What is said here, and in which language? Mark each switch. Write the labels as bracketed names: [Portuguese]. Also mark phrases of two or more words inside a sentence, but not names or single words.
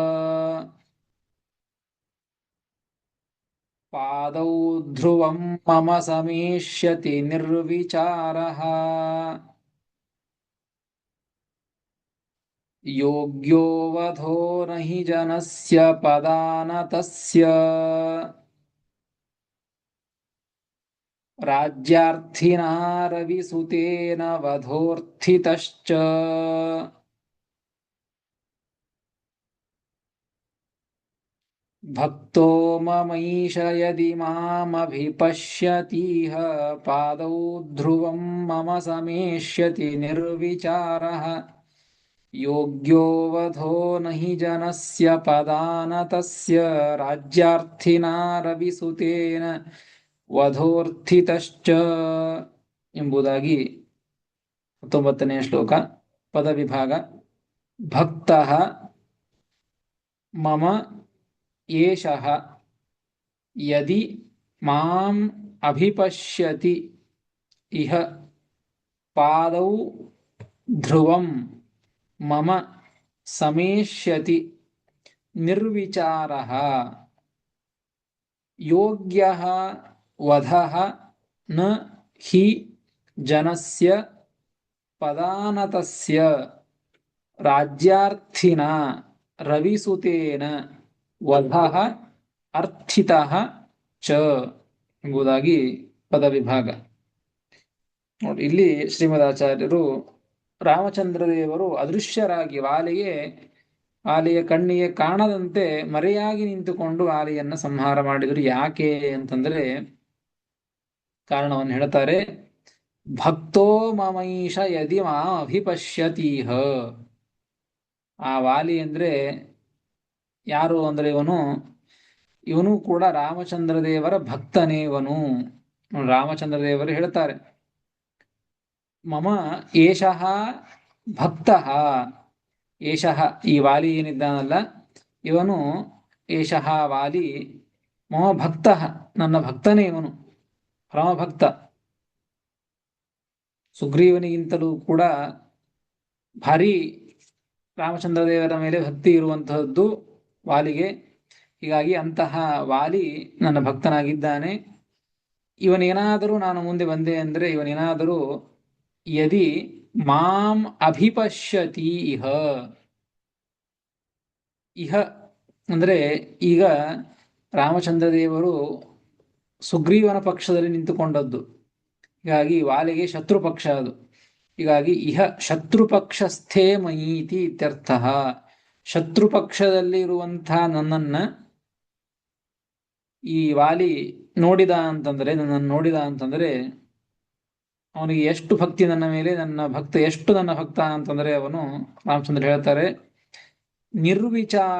[Sanskrit] ಪಾದೌ ಧ್ರುವಂ ಮಮ ಸಮೇಷ್ಯತಿ ನಿರ್ವಿಚಾರಃ ಯೋಗ್ಯೋ ವಧೋ ನಹಿ ಜನಸ್ಯ ಪದಾನತಸ್ಯ ರಾಜ್ಯಾರ್ಥಿನಾ ರವಿಸುತೇನ ವಧೋರ್ಥಿತಶ್ಚ. ಭಕ್ತೋ ಮಮೈಷ ಯದಿ ಮಾಮಭಿಪಶ್ಯತೀಹ ಪಾದೌ ಧ್ರುವಂ ಮಮ ಸಮೇಷ್ಯತಿ ನಿರ್ವಿಚಾರಃ ಯೋಗ್ಯೋ ವಧೋ ನಹಿ ಜನಸ್ಯ ಪದಾನತಸ್ಯ ರಾಜ್ಯಾರ್ಥಿನಾ ರವಿಸುತೇನ ವಧೋರ್ಥಿತಶ್ಚ [Kannada] ಎಂಬುದಾಗಿ 19ನೆಯ ಶ್ಲೋಕ. [Sanskrit] ಪದವಿಭಾಗ. ಭಕ್ತಃ ಮಮ ಏಷಃ ಯದಿ ಮಾಂ ಅಭಿಪಶ್ಯತಿ ಇಹ ಪಾದೌ ಧ್ರುವಂ ಮಮ ಸಮೇಷ್ಯತಿ ನಿರ್ವಿಚಾರಃ ಯೋಗ್ಯಃ ವಧಃ ನ ಹಿ ಜನಸ್ಯ ಪದಾನತಸ್ಯ ರಾಜ್ಯಾರ್ಥಿನಾ ರವಿಸುತೇನ ವಧಃ ಅರ್ಥಿತಃ ಚ [Kannada] ಎಂಬುದಾಗಿ ಪದ ವಿಭಾಗ. ನೋಡಿ, ಇಲ್ಲಿ ಶ್ರೀಮದಾಚಾರ್ಯರು ರಾಮಚಂದ್ರ ದೇವರು ಅದೃಶ್ಯರಾಗಿ ವಾಲಿಯ ಕಣ್ಣಿಗೆ ಕಾಣದಂತೆ ಮರೆಯಾಗಿ ನಿಂತುಕೊಂಡು ವಾಲಿಯನ್ನ ಸಂಹಾರ ಮಾಡಿದರು. ಯಾಕೆ ಅಂತಂದ್ರೆ ಕಾರಣವನ್ನು ಹೇಳ್ತಾರೆ. [Sanskrit] ಭಕ್ತೋ ಮಮೈಷ ಯದಿ ಮಾಂ ಅಭಿಪಶ್ಯತೀಹ. [Kannada] ಆ ವಾಲಿ ಅಂದ್ರೆ ಯಾರು ಅಂದ್ರೆ ಇವನು ಕೂಡ ರಾಮಚಂದ್ರ ದೇವರ ಭಕ್ತನೇ. ಇವನು ರಾಮಚಂದ್ರ ದೇವರು ಹೇಳ್ತಾರೆ, [Sanskrit] ಮಮ ಏಷಃ ಭಕ್ತಃ. [Kannada] ಏಷಃ ಈ ವಾಲಿ ಏನಿದ್ದಾನಲ್ಲ ಇವನು, [Sanskrit] ಏಷಃ ವಾಲಿ ಮಮ ಭಕ್ತಃ [Kannada] ನನ್ನ ಭಕ್ತನೇ ಇವನು, ಪರಮಭಕ್ತ. ಸುಗ್ರೀವನಿಗಿಂತಲೂ ಕೂಡ ಭಾರಿ ರಾಮಚಂದ್ರ ದೇವರ ಮೇಲೆ ಭಕ್ತಿ ಇರುವಂತಹದ್ದು ವಾಲಿಗೆ. ಹೀಗಾಗಿ ಅಂತಹ ವಾಲಿ ನನ್ನ ಭಕ್ತನಾಗಿದ್ದಾನೆ. ಇವನೇನಾದರೂ ನಾನು ಮುಂದೆ ಬಂದೆ ಅಂದ್ರೆ ಇವನೇನಾದರೂ [Sanskrit] ಯದಿ ಮಾಂ ಅಭಿಪಶ್ಯತಿ ಇಹ. [Kannada] ಇಹ ಅಂದ್ರೆ ಈಗ ರಾಮಚಂದ್ರ ದೇವರು ಸುಗ್ರೀವನ ಪಕ್ಷದಲ್ಲಿ ನಿಂತುಕೊಂಡದ್ದು. ಹೀಗಾಗಿ ವಾಲಿಗೆ ಶತ್ರು ಪಕ್ಷ ಅದು. [Sanskrit] ಹೀಗಾಗಿ ಇಹ ಶತ್ರು ಪಕ್ಷಸ್ಥೇ ಮಯೀತಿ ಇತ್ಯರ್ಥ. [Kannada] ಶತ್ರು ಪಕ್ಷದಲ್ಲಿ ಇರುವಂತಹ ನನ್ನನ್ನ ಈ ವಾಲಿ ನನ್ನನ್ನು ನೋಡಿದ ಅಂತಂದ್ರೆ ಅವನಿಗೆ ಎಷ್ಟು ಭಕ್ತಿ ನನ್ನ ಮೇಲೆ, ನನ್ನ ಭಕ್ತ ಅಂತಂದ್ರೆ ಅವನು, ರಾಮಚಂದ್ರ ಹೇಳ್ತಾರೆ, ನಿರ್ವಿಚಾರ.